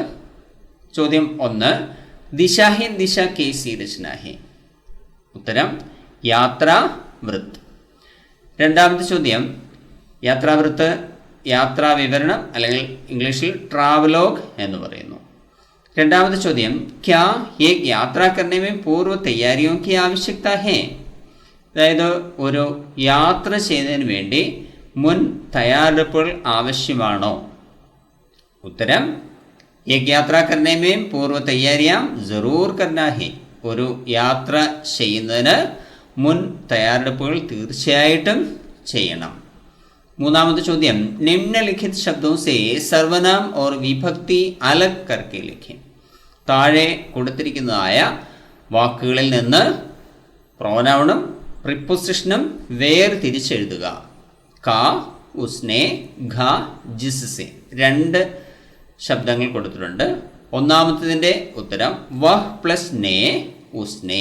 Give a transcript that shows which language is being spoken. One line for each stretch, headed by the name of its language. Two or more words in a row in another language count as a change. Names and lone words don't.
Hindi: ചോദ്യം 1, दिशाहीन दिशा कैसी रचना है.
Malayalam: ഉത്തരം യാത്രാവൃത്ത്. രണ്ടാമത്തെ ചോദ്യം യാത്രാവൃത്ത് യാത്രാ വിവരണം അല്ലെങ്കിൽ ഇംഗ്ലീഷിൽ ട്രാവലോഗ് എന്ന് പറയുന്നു. രണ്ടാമത്തെ ചോദ്യം
Hindi: क्या एक यात्रा करने में पूर्व तैयारियों की आवश्यकता है.
Malayalam: അതായത് ഒരു യാത്ര ചെയ്യുന്നതിന് വേണ്ടി മുൻ തയ്യാറെടുപ്പുകൾ ആവശ്യമാണോ?
Hindi: ഉത്തരം एक यात्रा करने में पूर्व तैयारियां जरूर करना है.
Malayalam: ഒരു യാത്ര ചെയ്യുന്നതിന് മുൻ തയ്യാറെടുപ്പുകൾ തീർച്ചയായിട്ടും ചെയ്യണം. മൂന്നാമത്തെ ചോദ്യം
Hindi: निम्नलिखित शब्दों से സർവനാം और विभक्ति अलग करके लिखें.
Malayalam: താഴെ കൊടുത്തിരിക്കുന്നതായ വാക്കുകളിൽ നിന്ന് പ്രോനൗണും പ്രിപ്പോസിഷനും വേർതിരിച്ചെഴുതുക.
Hindi: का, उसने, घ, जिससे
Malayalam: 2 ശബ്ദങ്ങൾ കൊടുത്തിട്ടുണ്ട്. ഒന്നാമത്തേതിൻ്റെ ഉത്തരം
Hindi: वह प्लस ने उसने.